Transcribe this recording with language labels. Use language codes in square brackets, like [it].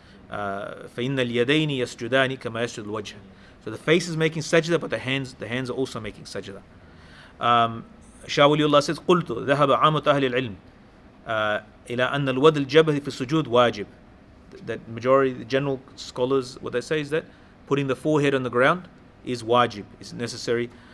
[ar] فإن اليدين يسجدان كما يسجد الوجه. [en] So the face is making sajda, but the hands are also making sajda. Shah Waliullah says, [ar] قلت ذهب عامة أهل العلم إلى أن الوضع الجبهة في السجود واجب. [en] That majority, the general scholars, what they say is that putting the forehead on the ground is wajib, is necessary.